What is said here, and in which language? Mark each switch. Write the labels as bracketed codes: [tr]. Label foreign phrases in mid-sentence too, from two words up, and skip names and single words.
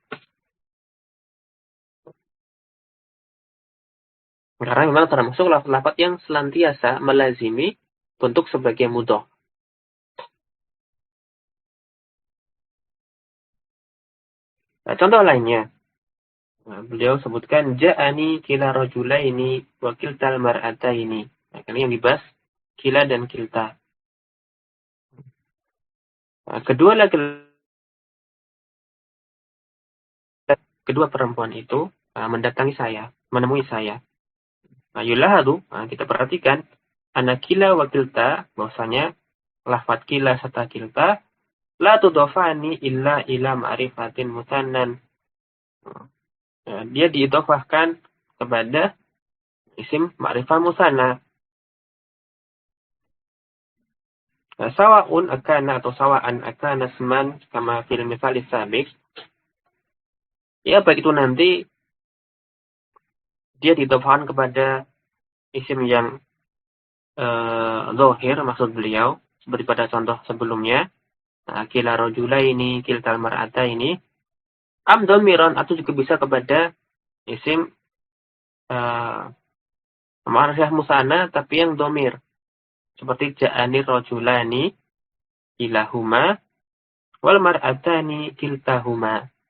[id] Karena memang termasuk lafaz-lafaz yang senantiasa melazimi bentuk sebagai mudhaf. Nah, contoh lainnya, beliau sebutkan [ar] جاءني كلا رجلين وكلتا المرأتين. [id] Nah, ini yang dibahas kila dan kilta. Nah, kedua perempuan itu mendatangi saya, menemui saya. Nah, yulahadu, kita perhatikan anak [ar] كلا وكلتا, [id] bahwasanya lafaz kila serta kilta [ar] لا تضافان إلا إلى معرفة مثنى. [id] Dia diidhofahkan kepada isim ma'rifah musanna. [ar] سواء أكان atau سواء أكان اسما كما في المثال السابق. [id] Ya, baik itu nanti dia diidhofahkan kepada isim yang zahir, maksud beliau seperti pada contoh sebelumnya. [ar] كلا رجلين كلتا المرأتين. أم ضميرا, [id] atau juga bisa kepada isim ma'rifah musanna tapi yang dhamir. [ar] Seperti جاءني رجلان كلاهما والمرأتان كلتاهما.